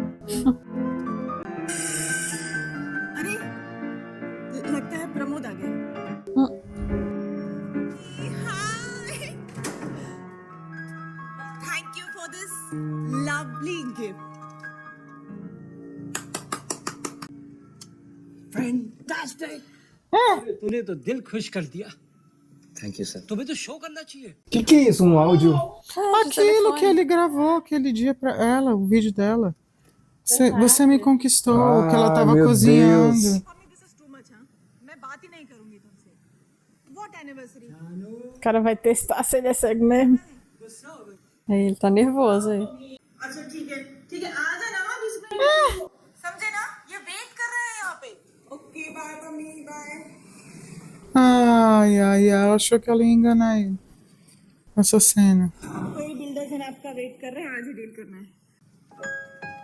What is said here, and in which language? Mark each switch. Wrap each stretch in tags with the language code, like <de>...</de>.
<hi>अरे लगता है प्रमोद आ गए</hi> <en>hi thank you for this lovely gift</en> <hi>fantastic तूने तो दिल खुश कर दिया</hi> <en>thank you sir</en> <hi>तुम्हें तो शो करना चाहिए</hi> <pt>Que é isso? Um áudio? Aquilo que ele gravou aquele dia pra ela, o vídeo dela. Você me conquistou, que ela tava meu cozinhando. Deus.</pt> <en>mummy this is too much</en> <hi>हां मैं बात ही नहीं करूंगी तुमसे</hi> <en>what anniversary</en> <pt>O cara vai testar se ele é cego mesmo. Aí ele tá nervoso aí.</pt> <hi>अच्छा ठीक है आ जाना ना 20 मिनट समझे ना ये वेट कर रहे हैं यहाँ पे okay bye mummy bye</hi> <pt>Ai, ela achou que ela ia enganar ele. Essa cena.</pt> <hi>कोई बिल्डर्स हैं आपका वेट कर रहे हैं आज ही डील करना है</hi>